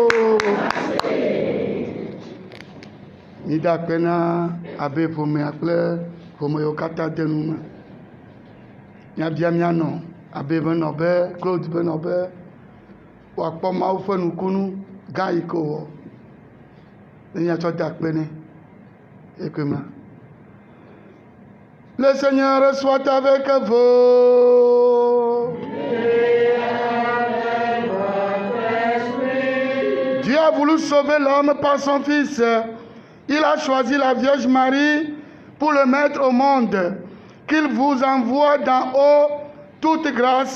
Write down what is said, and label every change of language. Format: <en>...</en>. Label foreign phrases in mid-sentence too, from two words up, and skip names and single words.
<ee>Mida pena abe ƒome kple ƒome yiwo katã de nu me. Míabia mía nɔ abe be nɔbe Claude be nɔbe wòakpɔ Mawu ƒe nukunu gã yi ke wòwɔ. Ne míatsɔ de akpe nɛ. Ekema.</ee> <fr>Le Seigneur soit avec vous. Dieu a voulu sauver l'homme par son Fils. Il a choisi la Vierge Marie pour le mettre au monde. Qu'il vous envoie d'en haut toute grâce.</fr>